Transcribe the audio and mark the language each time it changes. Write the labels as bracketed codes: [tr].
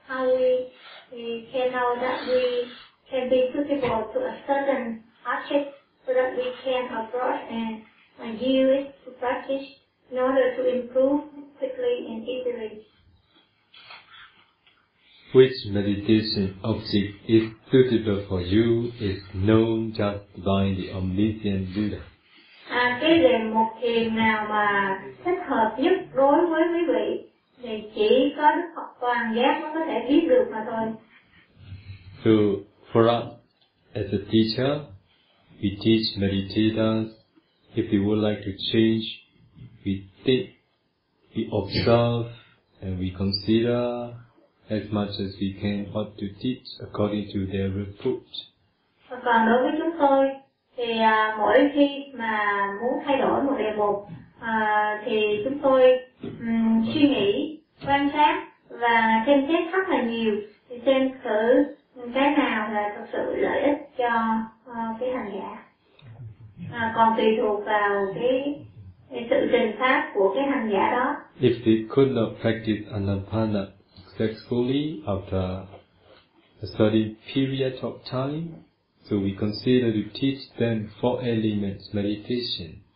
[en] How we can know that we can be suitable to a certain object so that we can approach and use it to practice in order to improve quickly and easily? Which meditation object is suitable for you is known just by the omniscient Buddha. [vi] Cái đề mục thiền nào mà thích hợp nhất đối với quý vị thì chỉ có Đức Phật toàn giác mới có thể biết được mà thôi. [en] So for us, as a teacher, we teach meditators, if you would like to change, we think, we observe, and we consider as much as we can what to teach according to their report. [vi] Còn đối với chúng tôi thì mỗi khi mà muốn thay đổi một đề mục thì chúng tôi suy nghĩ, quan sát và xem xét rất là nhiều thì xem thử cái nào là thực sự lợi ích cho cái hành giả. Còn tùy thuộc vào cái sự trình pháp của cái hành giả đó. [en] If they could not practice anapana successfully after a certain period of time, so we consider to teach them four elements meditation.